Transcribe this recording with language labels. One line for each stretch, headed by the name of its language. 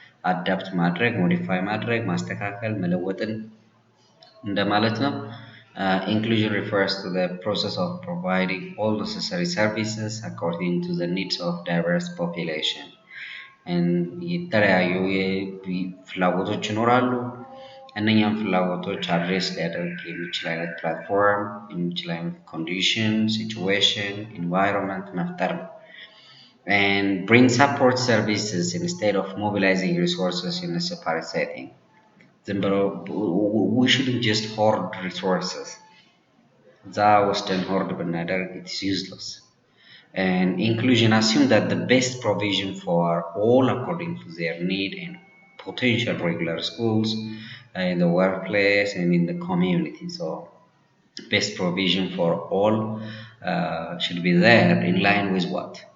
Amharic: Adapt ማድረግ modify ማድረግ ማስተካከል መለወጥን እንደማለት ነው።
English: Inclusion refers to the process of providing all necessary services according to the needs of diverse population.
Amharic: And የተለያዩ ፍላጎቶች ይኖራሉ። እነኛም ፍላጎቶች አድሬስ ሊያደርግ የሚችል አይነት ፕላትፎርም የሚችል አይነት ኮንዲሽን ሲቹዌሽን ኢንቫይሮንመንት መፍጠር ነው።
English: and bring support services instead of mobilizing resources in a separate setting. We shouldn't just hoard resources.
Amharic: እዛ ወስደን ሆርድ ብናደርግ
English: it is useless. And inclusion assumes that the best provision for all according to their need and potential regular schools in the workplace and in the community. So best provision for all should be there in line with what?